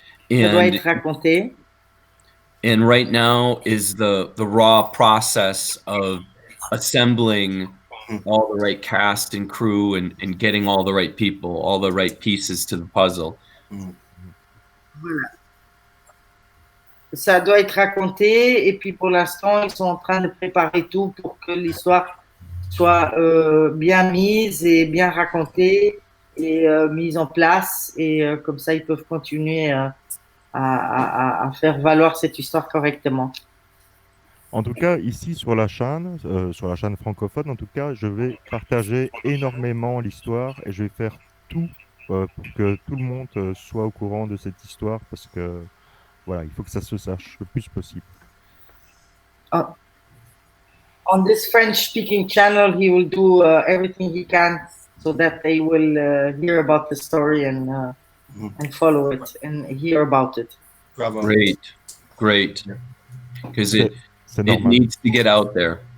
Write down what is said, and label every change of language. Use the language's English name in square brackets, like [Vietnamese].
[French] Ça doit être raconté. [English] And right now is the raw process of assembling all the right cast and crew and getting all the right people, all the right pieces to the puzzle. [French] Voilà. Ça doit être raconté et puis pour l'instant, ils sont en train de préparer tout pour que l'histoire soit bien mise et bien racontée et mise en place et comme ça, ils peuvent continuer à faire valoir cette histoire correctement. En tout cas, ici sur la chaîne francophone, en tout cas, je vais partager énormément l'histoire et je vais faire tout pour que tout le monde soit au courant de cette histoire parce que Voilà, il faut que ça se sache le plus possible. [English] On this French-speaking channel, he will do everything he can so that they will hear about the story and follow it and hear about it. [French] Bravo. [English] Great. Because it needs to get out there.